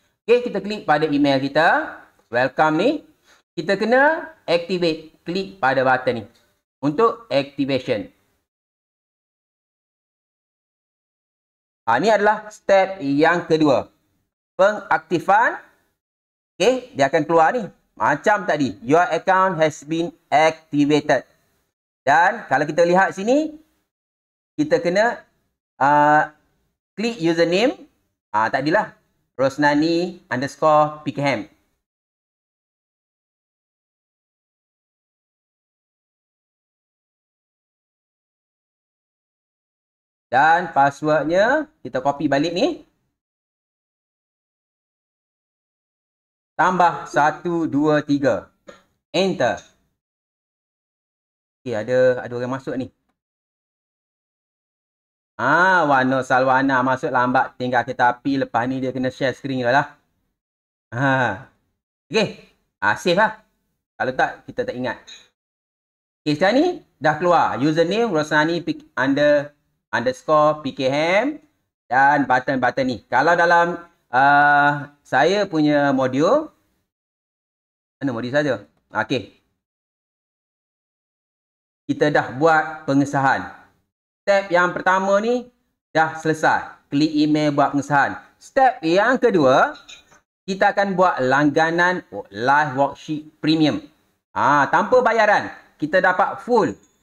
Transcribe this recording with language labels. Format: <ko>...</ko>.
<ms>Okey, kita klik pada email kita. Welcome ni. Kita kena activate. Klik pada button ni. Untuk activation. Ini adalah step yang kedua. Pengaktifan. Okey, dia akan keluar ni. Macam tadi.</ms> <en>Your account has been activated.</en> <ms>Dan kalau kita lihat sini, kita kena klik username. Tadilah. Rosnani_Pickham. Dan passwordnya, kita copy balik ni. Tambah 1, 2, 3. Enter. Okey, ada orang masuk ni. Wano Salwana masuk lambat. Tinggal kereta api. Lepas ni dia kena share screen lah. Okey. Save lah. Kalau tak, kita tak ingat. Okey, sekarang ni dah keluar. Username Rosnani_Pickham. Dan button-button ni. Kalau dalam saya punya modul. Mana modul saja? Okey. Kita dah buat pengesahan. Step yang pertama ni dah selesai. Klik email buat pengesahan. Step yang kedua, kita akan buat langganan live worksheet premium. Tanpa bayaran. Kita dapat full.</ms>